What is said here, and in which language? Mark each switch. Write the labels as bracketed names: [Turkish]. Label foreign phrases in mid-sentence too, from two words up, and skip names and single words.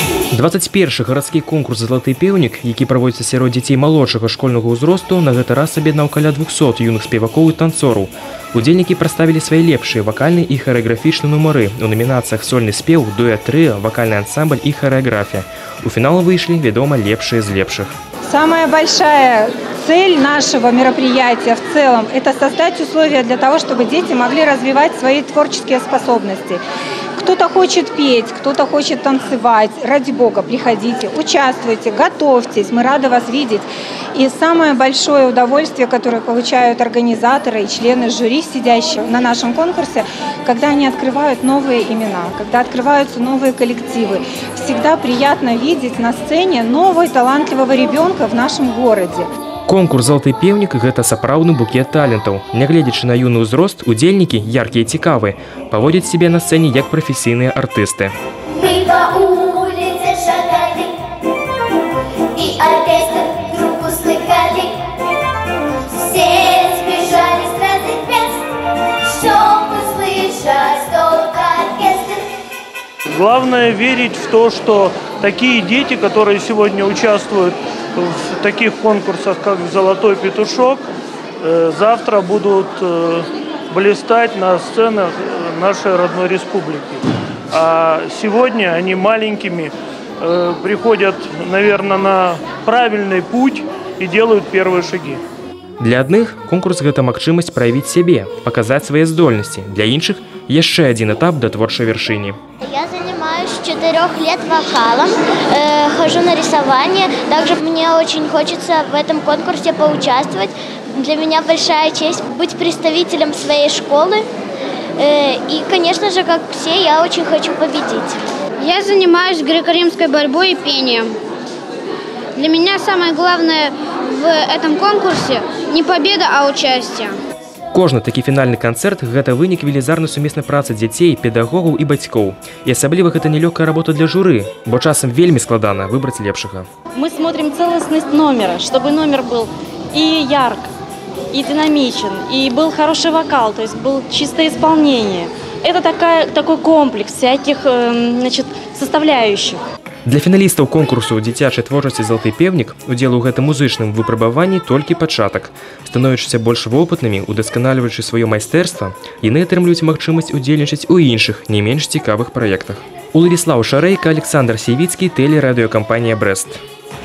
[Belarusian] 21-й гарадскі конкурс «Залаты пеўнік», які праводзіцца сярод дзяцей малодшага школьнага ўзросту, на гэты раз аб'яднаў каля 200 юных спевакоў і танцораў. Удзельнікі прадставілі свае лепшыя вакальныя і харэаграфічныя нумары у номінацыях сольны спеў, дуэт трыа, вакальны ансамбль і харэаграфія. У фінал выйшлі, вядома, лепшыя з лепшых. [Russian] Самая большая цель нашего мероприятия в целом – это создать условия для того, чтобы дети могли развивать свои творческие способности. Кто-то хочет петь, кто-то хочет танцевать. Ради Бога, приходите, участвуйте, готовьтесь. Мы рады вас видеть. И самое большое удовольствие, которое получают организаторы и члены жюри, сидящие на нашем конкурсе, когда они открывают новые имена, когда открываются новые коллективы. Всегда приятно видеть на сцене нового талантливого ребенка в нашем городе. [Belarusian] Конкурс «Залаты пеўнік» – гэта сапраўдны букет талентаў. Нягледзячы на юны ўзрост, удзельнікі, яркія і цікавыя, паводзяць сябе на сцэне як прафесійныя артысты. [Russian] Главное верить в то, что такие дети, которые сегодня участвуют в таких конкурсах, как «Золотой петушок», завтра будут блистать на сценах нашей родной республики. А сегодня они маленькими приходят, наверное, на правильный путь и делают первые шаги. [Belarusian] Для адных конкурс – гэта магчымасць праявіць сябе, паказаць свае здольнасці. Для іншых – яшчэ адзін этап да творчай вяршыні. [Russian] Я занимаюсь с 4 лет вокалом, хожу на рисование. Также мне очень хочется в этом конкурсе поучаствовать. Для меня большая честь быть представителем своей школы. И, конечно же, как все, я очень хочу победить. Я занимаюсь греко-римской борьбой и пением. Для меня самое главное в этом конкурсе не победа, а участие. [Belarusian] Кожны такі фінальны канцэрт – гэта вынік велізарнай сумеснай працы дзяцей, педагогаў і бацькоў. І асабліва гэта нелёгкая работа для журы, бо часам вельмі складана выбраць лепшага. [Russian] Мы смотрим целостность номера, чтобы номер был и ярк, и динамичен, и был хороший вокал, то есть был чистое исполнение. Это такой комплекс всяких составляющих. [Belarusian] Для фіналістаў конкурсу дзіцячай творчасці «Залаты пеўнік» удзел у гэтым музычным выпрабаванні толькі пачатак. Становячыся больш вопытнымі, удасканальваючы сваё майстэрства, яны атрымліваюць магчымасць удзельнічаць у іншых, не менш цікавых праектах. Уладзіслаў Шарэйка, Александр Сівіцкі, тэлерадыёкампанія «Брэст».